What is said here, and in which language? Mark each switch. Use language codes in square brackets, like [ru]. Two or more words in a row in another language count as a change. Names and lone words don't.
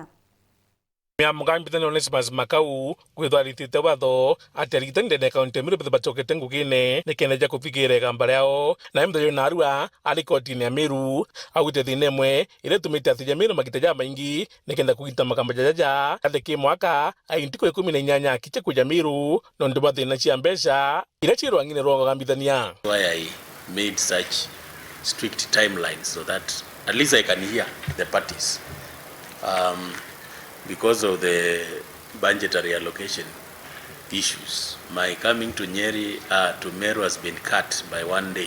[mer] Mugambithania Onesmus Makau gwithwaritite watho atarigite ndene kaunti Meru bachokete ngugine nikendeja kufikira igamba riao na mthayo narua ari kotini ya Meru augite thina imwe ire tumite atija Meru magiteja maingi nikenda kugita magamba jaja athiki mwaka aintiko 18 kiche kuja Meru nondo bathina cia mbeca ire chirwangine rwa mugambithania. [en] Why I made such strict timelines so that at least I can hear the parties. Because of the budgetary allocation issues, my coming to Nyeri to Meru has been cut by 1 day.